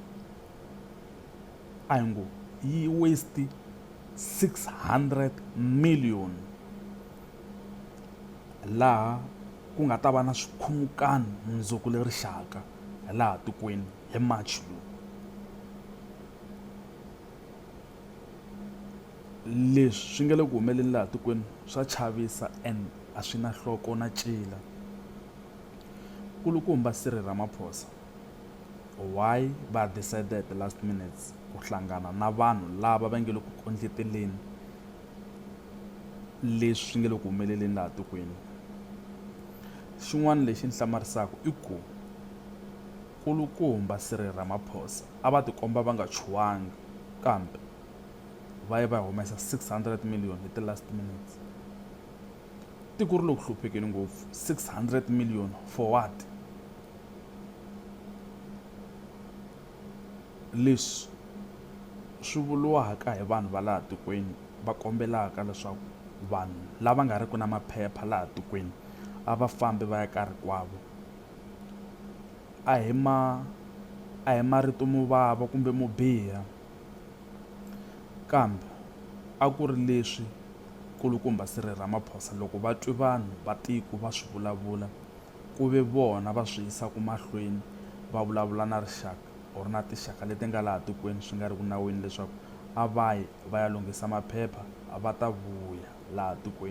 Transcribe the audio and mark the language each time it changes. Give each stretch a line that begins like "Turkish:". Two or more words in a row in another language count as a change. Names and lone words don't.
Tsonga: A hi ngo yi waste 600 million laha ku nga ta va na swikhumukani mundzuku le rixaka laha tikweni hi March lowu. Leswi swi nga le ku humeleni laha tikweni swa chavisa and a swi na nhloko na ncila. Kulukumba Cyril Ramaphosa why va
English: decided the last minutes
Tsonga: ku hlangana na vanhu lava va nge le ku kondleteleni leswi swi nga le ku humeleleni laha tikweni. Xin'wana lexi ni hlamarisaka i ku kulukumba Cyril Ramaphosa a va ti komba va nga chuwangi, kambe va va humesa 600 million hi
English: the last minutes.
Tsonga: Tiko ri le ku hluphekeni ngopfu.
English: 600 million for what?
Tsonga: Leswi swi vuliwaka hi vanhu va laha tikweni va kombelaka leswaku vanhu lava nga riki na maphepha laha tikweni a va fambi va ya ka rikwavo. A hi marito mo vava kumbe mo biha, kambe a ku ri leswi kulukumba Cyril Ramaphosa loko va twi vanhu va tiko va swi vulavula ku ve vona va swi yisaka mahlweni va vulavula na rixaka or na tinxaka leti nga laha tikweni swi nga ri ku nawini leswaku a va ya lunghisa maphepha va ta vuya laha tikweni.